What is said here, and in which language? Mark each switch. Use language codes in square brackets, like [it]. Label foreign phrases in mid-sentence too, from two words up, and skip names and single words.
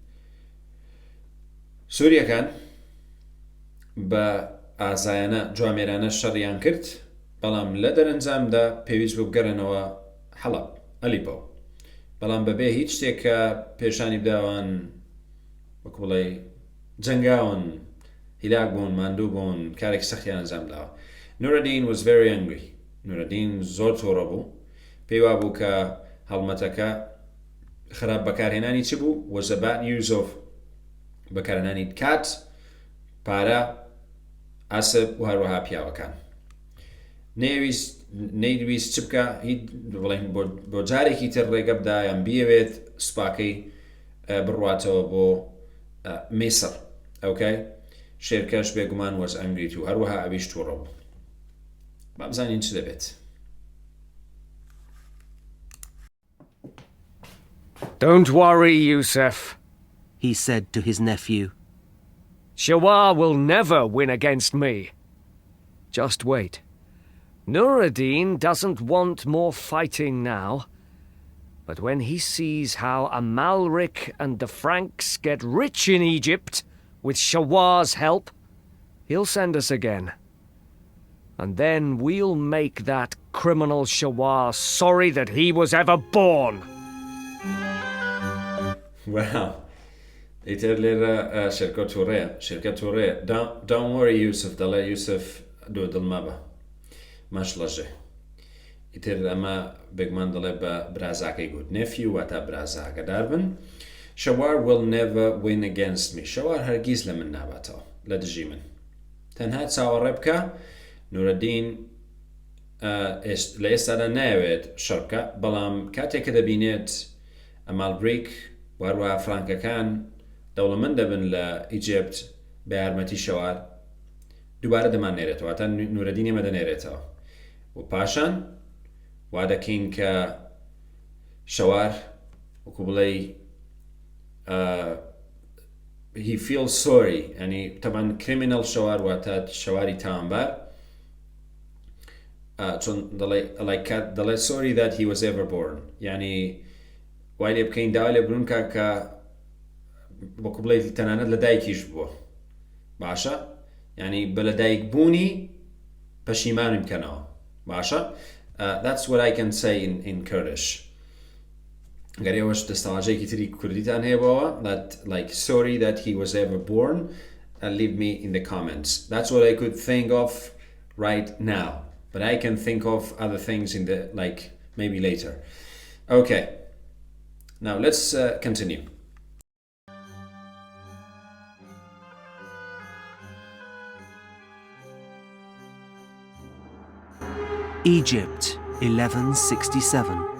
[ckb] سووریەکان بە ئازایانە جوامێرانە شەڕیان کرد، بەڵام لە دەرەنجامدا پێویست بوو بگەڕێنەوە حەڵەب ئەلیپۆ، بەڵام بەبێ هیچ شتێک کە پێشانی بداوان وەکو بڵێ جەنگاون، هیلاک بوون، ماندوو بوون، کارێک سەختیان ئەنجام داوە. [en] Nur-ad-Din was very angry. [ckb] Nur-ad-Din زۆر تۆڕە بوو. پێی وا بوو کە هەڵمەتەکە خراپ بەکارهێنانی چ بوو؟ [en] was a bad use of [ckb] بەکارهێنانی کات، پارە، ئاسب و هەروەها پیاوەکان. نەیویست چ بکە، بۆ جارێکی تر ڕێگە بدا یان بیەوێت سوپاکەی بڕواتەوە بۆ میسر. ئەوکەی شێرکەش بێگومان [en] was angry too. [ckb] هەروەها ئەویش تووڕە بوو. با بزانین چ دەبێت. [en] Don't worry, Yusuf, he said to his nephew. Shawar will never win against me. Just wait. Nur-ad-Din doesn't want more fighting now, but when he sees how Amalric and the Franks get rich in Egypt with Shawar's help, he'll send us again. And then we'll make that criminal Shawar sorry that he was ever born. Well, [ckb] ئیتر لێرە شێرکە تووڕێ. [en] Don't worry, Yusuf. [ckb] دەڵێ یوسف دڵ مەبە. مەش لەژێ. ئیتر ئەمە بێگومان دەڵێ بە برازاکەی گوت. Nephew واتە برازا ئاگادار بن. [en] Shawar will never win against me. [ckb] شەوار هەرگیز لە من ناباتەوە، لە دژی من. تەنها چاوەڕێ بکە. Nur-ad-Din لە ئێستادا نایەوێت شەڕ بکە، بەڵام کاتێک کە دەبینێت ئەمالبریک و هەروەها فرانکەکان دەوڵەمەند دەبن لە ئیجیپت بە یارمەتی شەوار، دووبارە دەمانێرێتەوە، واتە Nur-ad-Din ئێمە دەنێرێتەوە. و پاشان وا دەکەین کە شەوار وەکو بڵێ [en] he feels sorry، [ckb] ینی تەبەن criminal شەوار واتە شەواری تاوانبار، چۆن دەڵێ [en] sorry that he was ever born، [ckb] ینی وای لێ بکەین داوا لێ بڕونکە کە وەکو بڵێ تەنانەت لە دایکیش بووە. باشە؟ ینی بە لە دایک بوونی پەشیمانی بکەنەوە. باشە؟ [en] That's what I can say in Kurdish. [ckb] گەر ئێوەش دەستەواژەیەکی تری کوردیتان هەیە بەوە، [en] that like sorry that he was ever born, leave me in the comments. That's what I could think of right now, but I can think of other things in the maybe later. Okay, now let's continue. Egypt, 1167.